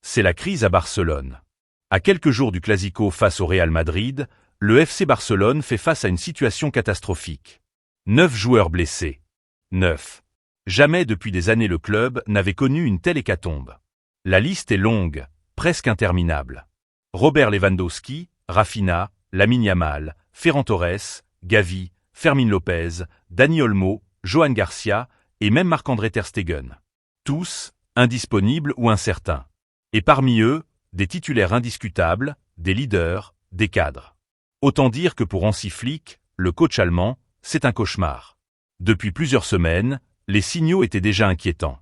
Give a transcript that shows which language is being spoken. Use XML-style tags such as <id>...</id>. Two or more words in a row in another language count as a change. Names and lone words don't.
<fr>c'est la crise à Barcelone. À quelques jours du Clasico face au Real Madrid, le FC Barcelone fait face à une situation catastrophique. 9 joueurs blessés. 9. Jamais depuis des années le club n'avait connu une telle hécatombe. La liste est longue, presque interminable. Robert Lewandowski, Rafinha, Lamine Yamal, Ferran Torres, Gavi, Fermín López, Dani Olmo, Johan Garcia et même Marc-André ter Stegen. Tous, indisponibles ou incertains. Et parmi eux, des titulaires indiscutables, des leaders, des cadres. Autant dire que pour Hansi Flick, le coach allemand, c'est un cauchemar. Depuis plusieurs semaines, les signaux étaient déjà inquiétants.</fr>